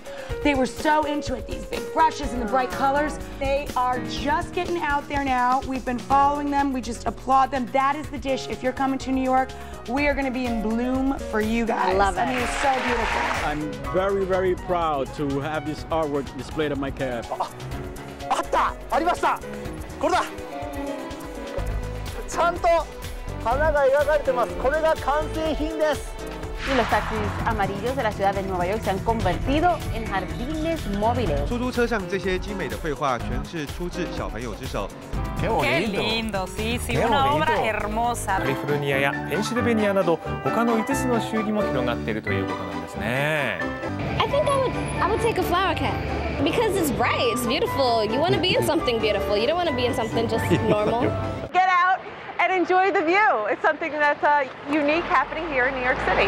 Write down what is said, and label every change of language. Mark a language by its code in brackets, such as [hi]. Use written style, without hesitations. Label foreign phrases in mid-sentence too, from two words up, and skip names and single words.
[en] They were so into it, these big brushes and the bright colors. They are just getting out there now. We've been following them. We just applaud them. That is the dish. If you're coming to New York, we are going to be in bloom for you guys. I love it. I mean, it's so beautiful. I'm very, very proud to have this artwork displayed on my cab. [es] Y los taxis amarillos de la ciudad de Nueva York se han convertido en jardines móviles. [zh] 出租车上这些精美的绘画全是出自小朋友之手。 [es] Qué lindo, sí, sí, una obra hermosa. [ja] カリフォルニアやペンシルベニアなど他の5つの州にも広がっているということなんですね。 [en] I think I I would take a flower cap because it's bright, it's beautiful. You want to be in something beautiful. You don't want to be in something just normal. Get out and enjoy the view. It's something that's unique happening here in New York City.